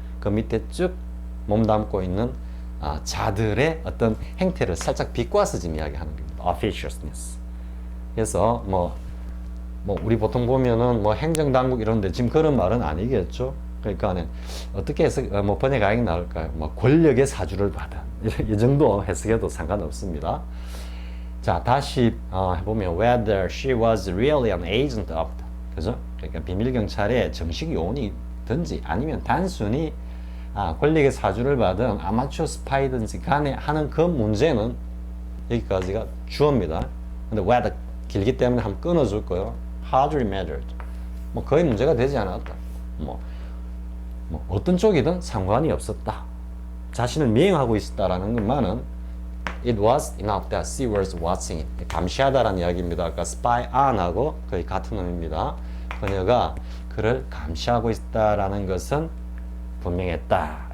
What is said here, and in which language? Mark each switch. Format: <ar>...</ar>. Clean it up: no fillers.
<ko>그 밑에 쭉 몸담고 있는 자들의 어떤 행태를 살짝 비꼬아서 지금 이야기하는 겁니다.</ko> <en>officiousness.</en> <ko>그래서 뭐 우리 보통 보면은 뭐 행정당국 이런데 지금 그런 말은 아니겠죠. 그러니까 어떻게 해서 뭐 번역하기 나올까요? 뭐 권력의 사주를 받은 이 정도 해석해도 상관없습니다. 자, 다시 해보면</ko> <en>whether she was really an agent of, 그죠?</en> <ko>그러니까 비밀 경찰의 정식 요원이든지 아니면 단순히 권력의 사주를 받은 아마추어 스파이든지 간에 하는 그 문제는 여기까지가 주어입니다. 근데 whether 길기 때문에 한번 끊어줄 거예요.</ko> <en>hardly mattered.</en> <ko>뭐 거의 문제가 되지 않았다. 뭐 어떤 쪽이든 상관이 없었다. 자신을 미행하고 있었다라는 것만은</ko> <en>it was enough that she was watching it.</en> <ko>감시하다라는 이야기입니다. 아까 spy on하고 거의 같은 의미입니다. 그녀가 그를 감시하고 있다라는 것은 분명했다.</ko>